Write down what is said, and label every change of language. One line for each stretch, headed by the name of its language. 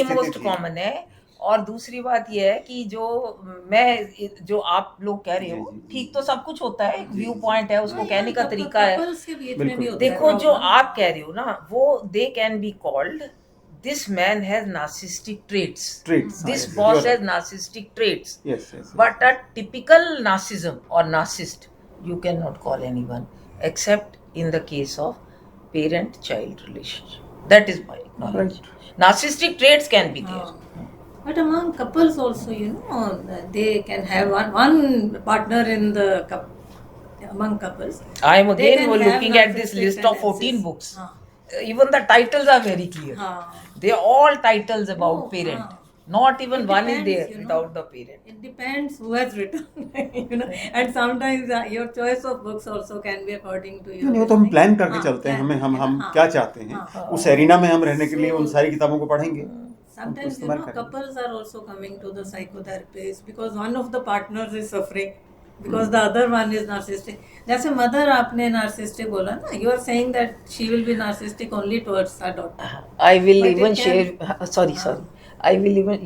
Hindi: यही most common है। और दूसरी बात ये है कि जो आप लोग कह रहे हो, ठीक तो सब कुछ होता है, व्यू पॉइंट है, उसको कहने का तरीका है। देखो, जो आप कह रहे हो ना, वो
English: They can be called this man has narcissistic traits. This boss has narcissistic traits. Yes. But a typical narcissism or narcissist, you cannot call anyone except in the case of parent-child relationship. That is my knowledge. Right. Narcissistic traits can be there. But among couples also, they can have one partner in the among couples. I am again looking at this list of 14 books. Even the titles are very clear. They are all titles about parent. Not even one is there without the parent. It depends who has written. And sometimes your choice of books also can be according to your.
Hindi: नहीं, तो हम plan करके चलते हैं, हम क्या चाहते हैं, उस एरिना में हम रहने के लिए उन सारी किताबों को पढ़ेंगे।
English: sometimes couples are also coming to the psychotherapist because one of the partners is suffering because the other one is narcissistic.
Hindi: जैसे mother आपने narcissistic बोला ना,
English: you are saying that she will be narcissistic only towards her daughter. I will even share. Sorry. I will even.